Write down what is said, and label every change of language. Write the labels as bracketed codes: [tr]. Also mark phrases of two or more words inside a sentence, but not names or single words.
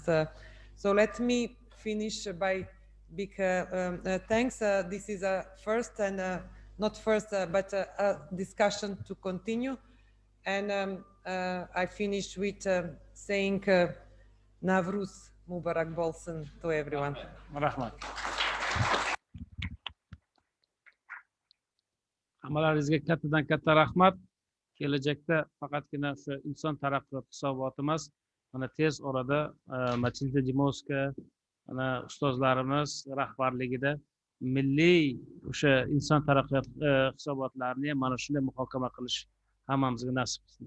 [en] So let me finish by big thanks. This is a first and not first, but a discussion to continue. And I finish with saying [uz] Navruz Mubarak Bolsun [en] to everyone. [uz] Rahmat. Hammalaringizga kattadan katta rahmat. Kelajakda faqatgina o'sha inson taraqqiyot hisoboti emas, mana tez orada Matilda Dimovska, mana ustozlarimiz rahbarligida milliy o'sha inson taraqqiyot hisobotlarini ham mana shunday muhokama qilish hammamizga nasib qilsin.